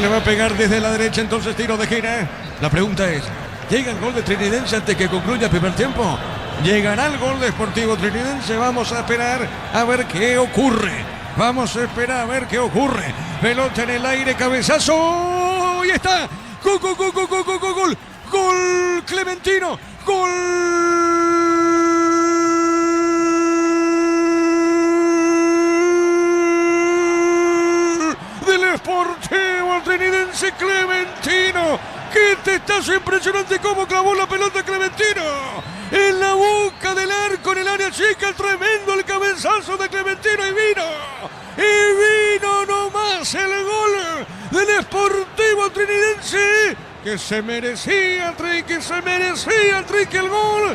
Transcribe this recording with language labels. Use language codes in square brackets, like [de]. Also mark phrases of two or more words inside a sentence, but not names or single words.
[es] Le va a pegar desde la derecha, entonces tiro de esquina. La pregunta es, ¿llega el gol de Trinidense antes que concluya el primer tiempo? ¿Llegará el gol de Sportivo Trinidense? Vamos a esperar a ver qué ocurre. Vamos a esperar a ver qué ocurre. Pelota en el aire, cabezazo. Y está. Gol, gol, gol, gol, gol, gol, gol, gol. Gol Clementino. Gol del Sportivo Trinidense, Clementino. ¡Qué testazo impresionante! ¡Cómo clavó la pelota Clementino! En la boca del arco, en el área chica, tremendo el cabezazo de Clementino y vino nomás el gol del Sportivo Trinidense, que se merecía el gol.